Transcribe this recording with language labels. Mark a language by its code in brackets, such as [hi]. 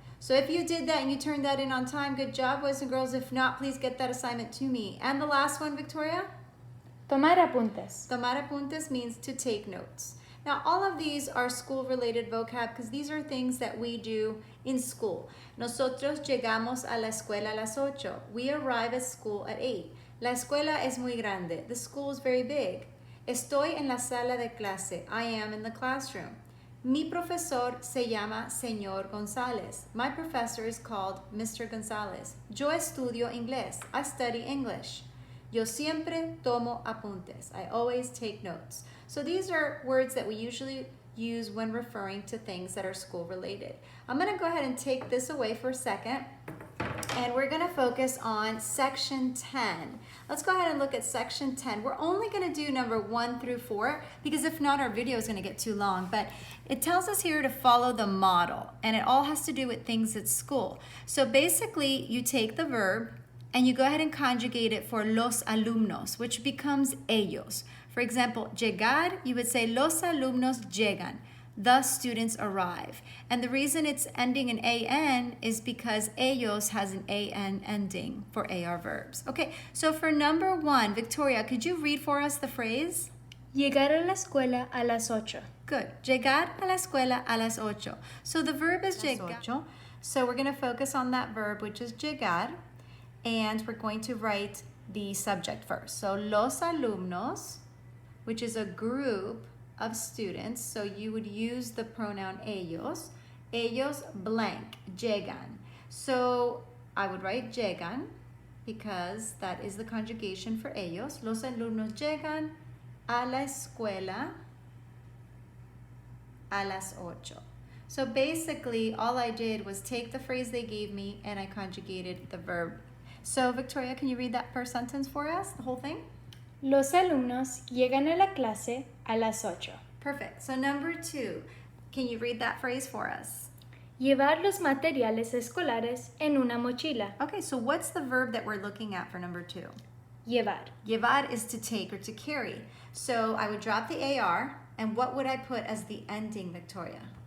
[en] So if you did that and you turned that in on time, good job, boys and girls. If not, please get that assignment to me. And the last one, Victoria? [es] Tomar apuntes. Tomar apuntes [en] means to take notes. Now, all of these are school-related vocab because these are things that we do in school. [es] Nosotros llegamos a la escuela a las 8. [en] We arrive at school at 8. [es] La escuela es muy grande. [en] The school is very big. [es] Estoy en la sala de clase. [en] I am in the classroom. [es] Mi profesor se llama Señor González. [en] My professor is called Mr. [es] González. Yo estudio inglés. [en] I study English. [es] Yo siempre tomo apuntes. [en] I always take notes. So these are words that we usually use when referring to things that are school related. I'm going to go ahead and take this away for a second. And we're going to focus on section 10. Let's go ahead and look at section 10. We're only going to do number 1 through 4 because if not, our video is going to get too long. But it tells us here to follow the model, and it all has to do with things at school. So basically, you take the verb and you go ahead and conjugate it for [es] los alumnos, [en] which becomes ellos. For example, llegar, you would say [es] los alumnos llegan. [en] The students arrive. And the reason it's ending in an is because ellos has an an ending for AR verbs. Okay, so for number 1, Victoria, could you read for us the phrase? [es] Llegar a la escuela a las 8. [en] Good. [es] Llegar a la escuela a las 8. [en] So the verb is llegar. So we're going to focus on that verb, which is llegar. And we're going to write the subject first. So [es] los alumnos, [en] which is a group of students, so you would use the pronoun ellos. Ellos blank, llegan. So I would write llegan because that is the conjugation for ellos. [es] Los alumnos llegan a la escuela a las 8. [en] So basically, all I did was take the phrase they gave me and I conjugated the verb. So Victoria, can you read that per sentence for us, the whole thing? [es] Los alumnos llegan a la clase a las 8. [en] Perfect. So number 2, can you read that phrase for us? [es] Llevar los materiales escolares en una mochila. [en] Okay, so what's the verb that we're looking at for number 2? [es] Llevar. [en] Llevar is to take or to carry. So I would drop the AR, and what would I put as the ending, Victoria?